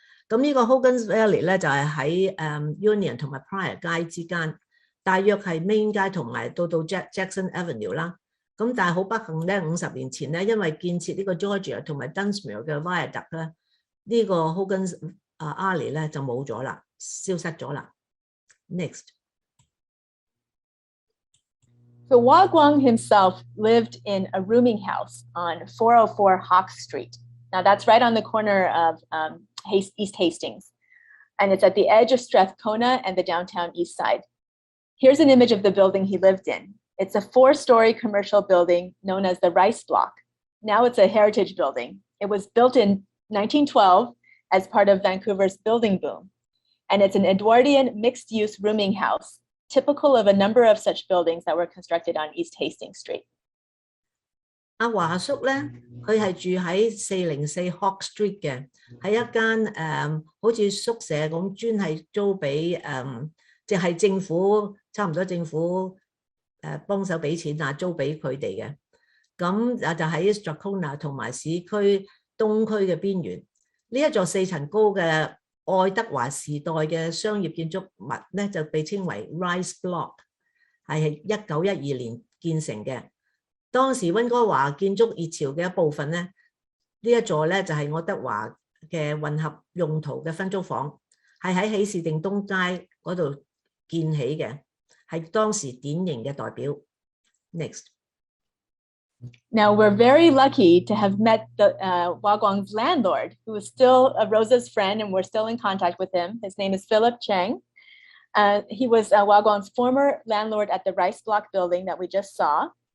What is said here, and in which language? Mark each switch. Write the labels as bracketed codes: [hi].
[yue] 咁呢個 Hogan's Alley 咧就係喺Union 同埋 Pryor 街之間，大約係 Main 街同埋到 Jackson Avenue 啦。咁但係好不幸咧，50年前咧，因為建設呢個 Georgia 同埋 Dunsmuir 嘅 Viaduct 咧，呢個 Hogan's Alley 咧就冇咗啦，消失咗啦。 [en] Next. So Wah Kwan himself lived in a rooming house on 404 Hawk Street. Now that's right on the corner of East Hastings, and it's at the edge of Strathcona and the downtown east side. Here's an image of the building he lived in. It's a 4-story commercial building known as the Rice Block. Now it's a heritage building. It was built in 1912 as part of Vancouver's building boom, and it's an Edwardian mixed-use rooming house, typical of a number of such buildings that were constructed on East Hastings Street. [yue] 阿華叔咧，佢係住喺404 Hawk Street 嘅，喺一間好似宿舍咁，專係租俾即係政府差唔多政府幫手俾錢啊，租俾佢哋嘅。咁就喺 Strathcona 同埋市區東區嘅邊緣。呢一座4層高嘅愛德華時代嘅商業建築物咧，就被稱為 Rice Block， 係1912年建成嘅。當時溫哥華建築熱潮嘅一部分咧，呢一座咧就係愛德華嘅混合用途嘅分租房，係喺喜事定東街嗰度建起嘅，係當時典型嘅代表。 [en] Next. Now we're very lucky to have met Wah Kwan's landlord, who is still Rosa's friend, and we're still in contact with him. His name is Philip Cheng. He was Wah Kwan's former landlord at the Rice Block building that we just saw.